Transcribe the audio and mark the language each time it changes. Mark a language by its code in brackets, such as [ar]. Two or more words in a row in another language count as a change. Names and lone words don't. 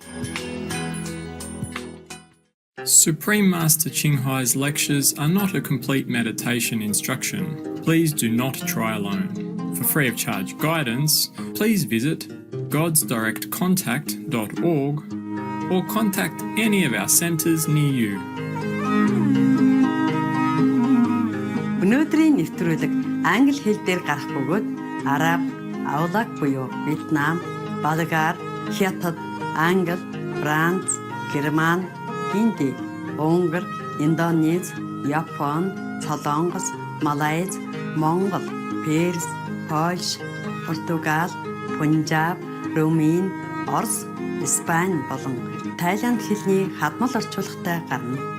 [en] Supreme Master Ching Hai's lectures are not a complete meditation instruction. Please do not try alone. For free of charge guidance, please visit godsdirectcontact.org or contact any of our centres near you. [mn] Өнөөдрийн нэвтрүүлэг англи хэл дээр гарах бөгөөд Араб, Аулак буюу Вьетнам, Болгар, Хятад, Англи, Франц, Герман, Хинди, Унгар, Индонез, Япон, Солонгос, Малайз, Монгол, Перс, Польш, Португал, Пунжаб, Румын, Орос, Испани болон Тайланд хэлний хадмал орчуулгатай гарна.